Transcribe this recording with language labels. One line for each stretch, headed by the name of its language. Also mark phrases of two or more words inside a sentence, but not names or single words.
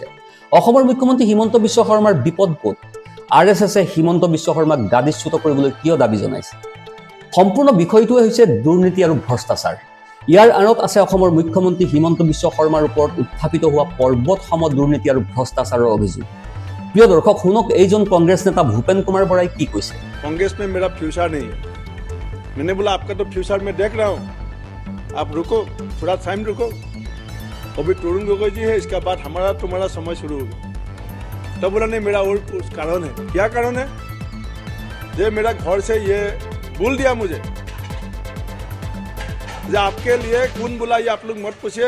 Assamese: অসমৰ মুখ্যমন্ত্ৰী হিমন্ত বিশ্ব শৰ্মাৰ বিপদ ক'ত? RSSে হিমন্ত বিশ্ব শৰ্মাক গাদীচ্যুত কৰিবলৈ কিয় দাবী জনাইছে? সম্পূৰ্ণ বিষয়টোৱে হৈছে দুৰ্নীতি আৰু ভ্ৰষ্টাচাৰ। ইয়াৰ আঁৰত আছে অসমৰ মুখ্যমন্ত্ৰী হিমন্ত বিশ্ব শৰ্মাৰ ওপৰত উত্থাপিত হোৱা পৰ্বত সম দুৰ্নীতি আৰু ভ্ৰষ্টাচাৰৰ অভিযোগ। প্ৰিয় দৰ্শক, শুনক এইজন কংগ্ৰেছ নেতা ভূপেন কুমাৰ বৰাই কি কৈছে।
Hindi: कांग्रेस में मेरा फ्यूचर नहीं है। मैंने बोला आपका तो फ्यूचर मैं देख रहा हूँ, आप रुको, थोड़ा टाइम रुको। अभी तरुण गोगोई जी है, इसके बाद हमारा तुम्हारा समय शुरू होगा। तब बोला नहीं, मेरा और कुछ कारण है। क्या कारण है? ये मेरा घर से ये बोल दिया मुझे, जो आपके लिए कौन बोला ये आप लोग मत पूछिए।